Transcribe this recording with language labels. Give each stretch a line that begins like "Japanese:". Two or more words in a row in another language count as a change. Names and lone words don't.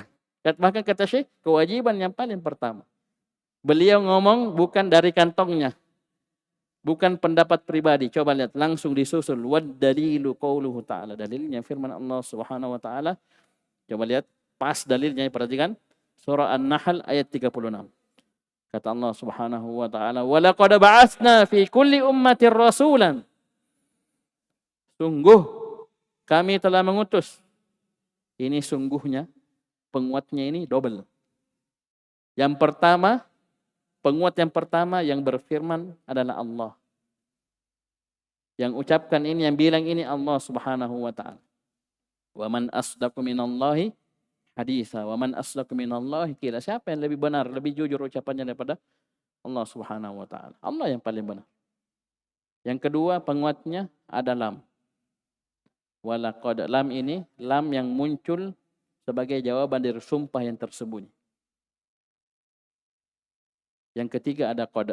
Indonesian: Bahkan kata Syekh, kewajiban yang paling pertama. Beliau ngomong bukan dari kantongnya. Bukan pendapat pribadi. Coba lihat, langsung disusul.
Arabic: والدليل قوله تعالى.
Indonesian: Dalilnya firman
Arabic: Allah سبحانه وتعالى.
Indonesian: Coba lihat, pas dalilnya, perhatikan. Surah An-Nahl ayat 36. Kata Allah
Arabic: سبحانه وتعالى, "ولقد بعثنا في كل أمة رسولا."
Indonesian: Sungguh kami telah mengutus. Ini sungguhnya, penguatnya ini double. Yang pertama, penguat yang pertama yang berfirman adalah Allah. Yang ucapkan ini, yang bilang ini Allah
Arabic: سبحانه وتعالى. ومن أصدق من الله حديثا ومن أصدق من الله قيلا.
Indonesian: Siapa yang lebih benar, lebih jujur ucapannya daripada Allah
Arabic: سبحانه وتعالى?
Indonesian: Allah yang paling benar. Yang kedua penguatnya ada lam. Walaqad, lam ini lam yang muncul sebagai jawaban dari sumpah yang tersembunyi. Yang ketiga ada qad.